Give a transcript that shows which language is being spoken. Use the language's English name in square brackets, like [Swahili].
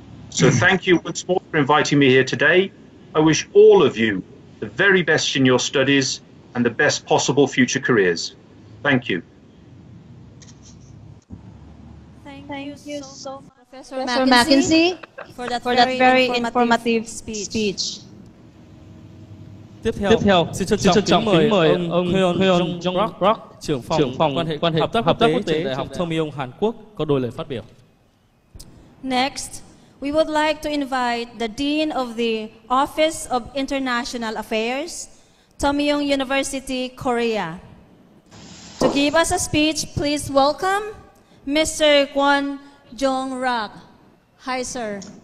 [English] So thank you once more for inviting me here today. I wish all of you the very best in your studies and the best possible future careers. Thank you. Thank you so much, Professor Mackenzie, for that very informative speech. [Vietnamese] Tiếp theo, xin trân trọng kính mời ông Hyun Jong Rock, trưởng phòng quan hệ hợp tác quốc tế trường Đại học Thomeong Hàn Quốc có đôi lời phát biểu. [English] Next, we would like to invite the Dean of the Office of International Affairs, Thomeong University, Korea. To give us a speech, please welcome Mr. Kwon Jong-rak. Hi, sir.